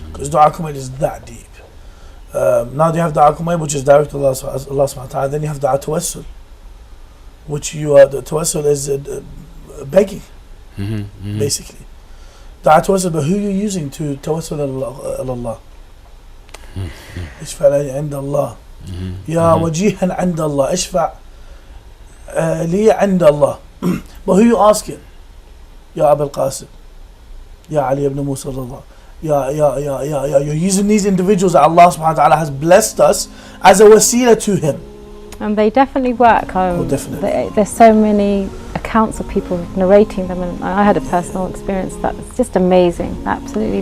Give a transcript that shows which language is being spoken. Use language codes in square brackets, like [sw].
[en] Because Du'a Kumail is that deep. Now you have Du'a Kumail, which is direct to Allah subhanahu wa ta'ala. Then you have Du'a Tawassul, which the Tawassul is begging, basically. Du'a Tawassul, but who are you using to Tawassul Allah? [ar] اشفع لي عند الله يا وجيها عند الله اشفع لي عند الله. [en] But who you asking? Ya Abul Qasim, Ya Ali ibn Musa Rada, you're using these individuals that Allah subhanahu wa ta'ala has blessed us as a wasila to Him. And they definitely work. Definitely. There's so many accounts of people narrating them, and I had a personal experience that was just amazing, absolutely.